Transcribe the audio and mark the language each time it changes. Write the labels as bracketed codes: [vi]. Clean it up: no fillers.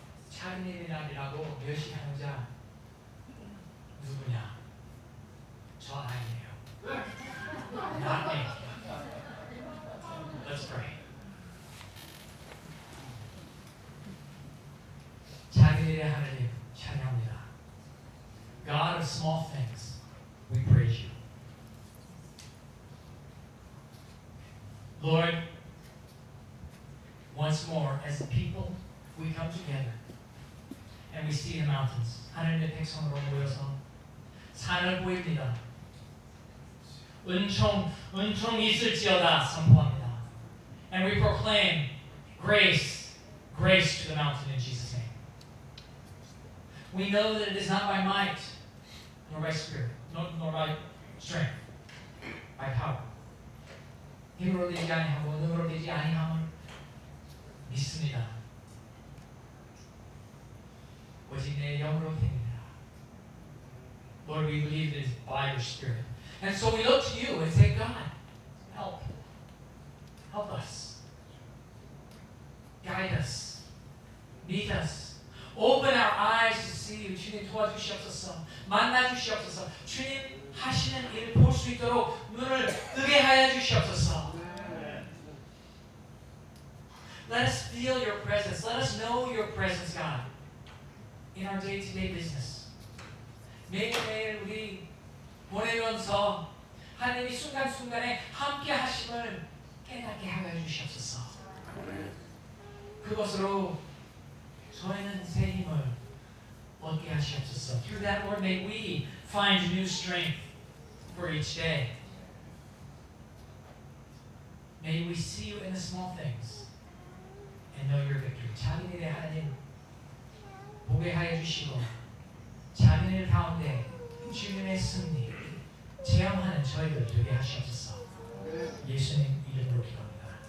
[ko] 작은 일이라고 멸시하는 자 누구냐? 저 아니에요. [en] Not me. Let's pray. [ko] 작은 일의 하나님 찬양합니다. [en] God of small things, we praise you. Lord, once more, as a people, we come together and we see the mountains. [ko] 하나님의 백성으로 모여서 산을 보입니다. 은총 있을지어다 선포합니다. [en] And we proclaim grace to the mountain in Jesus' name. We know that it is not by might, nor by spirit, nor by strength, by power. [ko] 힘으로 되지 아니하고 능으로 되지 아니함을 믿습니다. 오직 내 영으로 됩니다. [en] Lord, we believe it is by your Spirit. And so we look to you and say, God, help us. Guide us. Meet us. Open our eyes to see you. [ko] 주님 도와주시옵소서. 만나주시옵소서. 주님 하시는 일을 볼 수 있도록 눈을 뜨게 하여 주시옵소서. [en] Let us feel your presence. Let us know your presence, God, in our day-to-day business. [ko] 매일매일 우리 보내면서 하나님이 순간순간에 함께 하심을 깨닫게 하여 주시옵소서. 그것으로 저희는 새 힘을 얻게 하시옵소서. [en] Through that, Lord, may we find new strength for each day. May we see you in the small things and know your victory. [ko] 작은 일에 하나님 보게 하여 주시고 자기네 가운데 주님의 승리 체험하는 저희들 되게 하시옵소서. 예수님 이름으로 기도합니다.